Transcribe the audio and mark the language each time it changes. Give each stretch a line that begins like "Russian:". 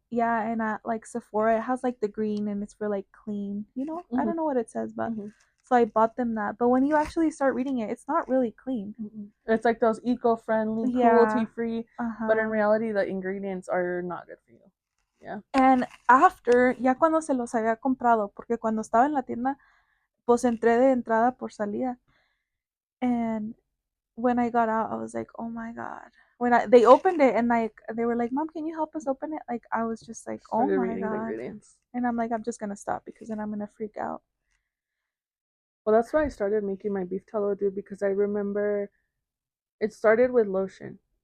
English: yeah, and at like Sephora, it has like the green and it's for like clean. I don't know what it says, but so I bought them that. But when you actually start reading it, it's not really clean. It's like those eco-friendly, Yeah. cruelty-free, but in Uh-huh. reality, the ingredients are not good for you. Yeah. And after,
Spanish: ya cuando se los había comprado, porque cuando estaba en la tienda, pues entré de entrada por salida.
English: And when I got out, I was like, oh my God. They opened it and like they were like, Mom, can you help us open it? Like I was just like, oh Started my reading the God. ingredients. And I'm like, I'm just gonna stop because then I'm gonna freak out. Well, that's why I started making my beef tallow, dude, because I remember it started with lotion.